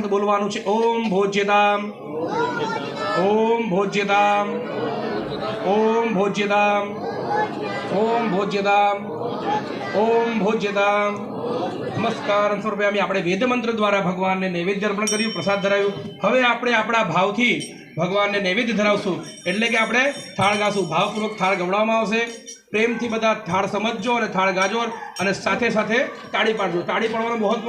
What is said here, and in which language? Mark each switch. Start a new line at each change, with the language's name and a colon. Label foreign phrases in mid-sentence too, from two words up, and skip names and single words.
Gujarati: બોલવાનું છે
Sanskrit: ओम भोज्यताम ओम भोज्यताम ओम भोज्यताम ओम भोज्यताम ओम भोज्यताम
Gujarati: नमस्कार સ્વરૂપે આપણે વેદ મંત્ર દ્વારા ભગવાનને નૈવેદ્ય અર્પણ કર્યું પ્રસાદ ધરાવ્યું હવે આપણે આપણા ભાવથી ભગવાનને નૈવેદ્ય ધરાવશું એટલે કે આપણે થાળ ગાશું ભાવપૂર્વક થાળ ગવડાવવામાં આવશે પ્રેમથી બધા થાળ સમજજો અને થાળ ગાજો અને સાથે સાથે તાળી પાડજો તાળી પાડવાનું મહત્વ